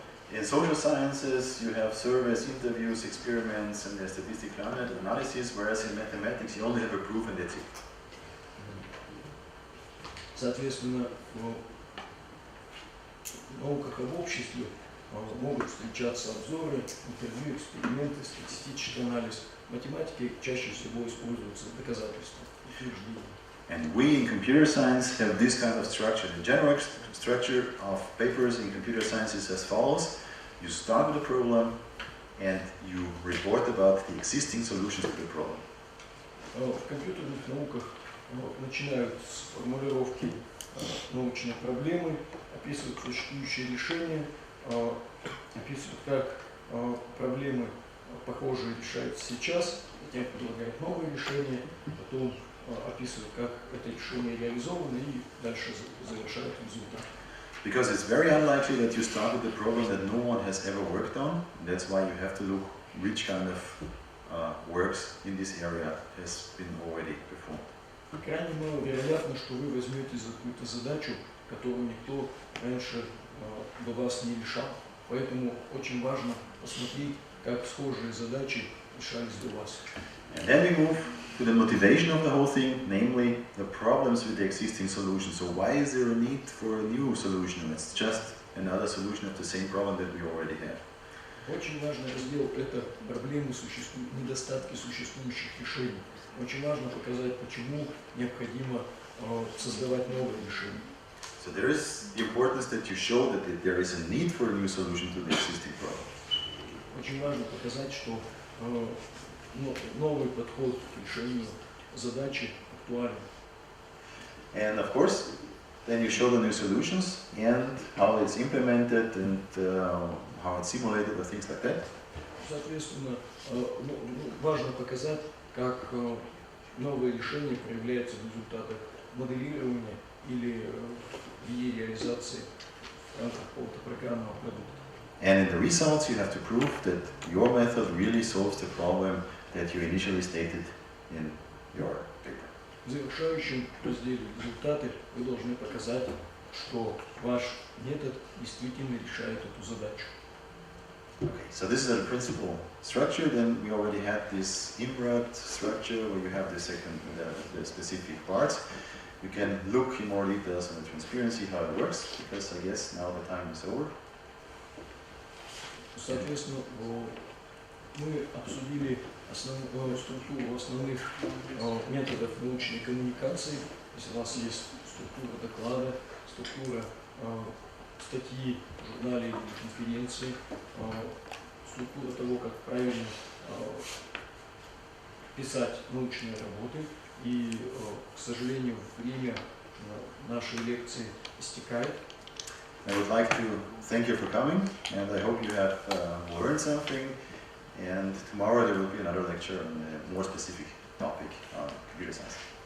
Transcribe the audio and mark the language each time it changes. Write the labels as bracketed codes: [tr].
[en] In social sciences, you have surveys, interviews, experiments, and there's statistical analysis, whereas in mathematics, you only have a proof and that's it. [ru] Соответственно, в науках об обществе могут встречаться обзоры, интервью, эксперименты, статистический анализ. В математике чаще всего используются доказательства, утверждения. [en] And we in computer science have this kind of structure. The general structure of papers in computer science is as follows. You start with a problem and you report about the existing solutions to the problem. [ru] В компьютерных науках начинают с формулировки научной проблемы, описывают существующие решения, описывают, как проблемы похожие решаются сейчас, затем предлагают новые решения, потом описывают, как это решение реализовано и дальше завершают результат. [en] Because it's very unlikely that you start with a problem that no one has ever worked on. That's why you have to look which kind of works in this area has been already performed. [ru] Крайне маловероятно, что вы возьмете за какую-то задачу, которую никто раньше до вас не решал. Поэтому очень важно посмотреть, как схожие задачи решались до вас. [en] And then we move to the motivation of the whole thing, namely the problems with the existing solution. So why is there a need for a new solution? It's just another solution of the same problem that we already have. [ru] Очень важный раздел – это проблемы, недостатки существующих решений. Очень важно показать, почему необходимо создавать новые решения. [en] So there is the importance that you show that there is a need for a new solution to the existing problem. [ru] Очень важно показать, что новый подход к решению задачи актуален. [en] And of course, then you show the new solutions and how it's implemented and how it's simulated or things like that. [ru] Соответственно, важно показать, как новые решения проявляются в результатах моделирования или в ее реализации в рамках какого-то программного продукта. [en] And in the results, you have to prove that your method really solves the problem that you initially stated in your paper. [ru] В завершающем разделе результаты вы должны показать, что ваш метод действительно решает эту задачу. [en] Okay, so this is the principal structure. Then we already had this IMRAD structure where you have the specific parts. You can look in more details on the transparency, how it works, because I guess now the time is over. [ru] Соответственно, мы обсудили структуру основных методов научной коммуникации. То есть у вас есть структура доклада, структура статьи в журнале или конференции, структура того, как правильно писать научные работы. И, к сожалению, время нашей лекции истекает. [en] I would like to thank you for coming, and I hope you have learned something. And tomorrow there will be another lecture on a more specific topic on computer science.